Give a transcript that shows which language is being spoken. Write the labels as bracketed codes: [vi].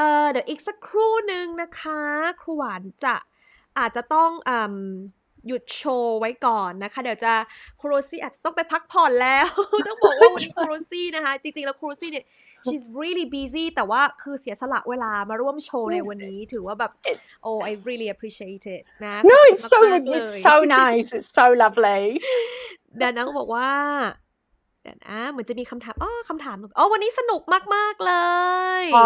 [th] เดี๋ยวอีกสักครู่นึงนะคะครูหวานอาจจะต้องหยุดโชว์ไว้ก่อนนะคะเดี๋ยวจะครูโรซี่อาจจะต้องไปพักผ่อนแล้ว ต้องบอกว่าวันนี้ครูโรซี่นะคะจริงๆแล้วครูโรซี่เนี่ย [en] she's really busy [th] แต่ว่าคือเสียสละเวลามาร่วมโชว์ในวันนี้ถือว่าแบบ [en] I really appreciate it [th] นะ [en] No it's so nice it's so lovely [th] เดี๋ยวนะบอกว่าเดี๋ยวนะเหมือนจะมีคำถามคำถามวันนี้สนุกมากๆเลย